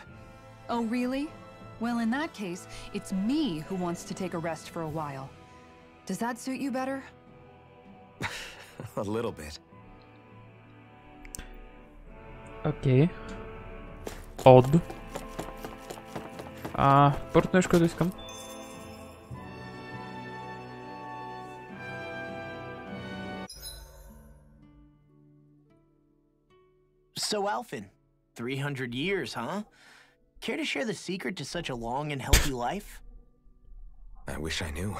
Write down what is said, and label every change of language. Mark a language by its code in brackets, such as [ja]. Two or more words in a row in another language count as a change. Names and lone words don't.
[en] Oh, really? Well, in that case, it's me who wants to take a rest for a while. Does that suit you better? A little bit. [bg] Окей. Odd. Първото нещо, което искам. [en] So, Alphen, 300 years, huh? Care to share the secret to such a long and healthy life? I wish I knew.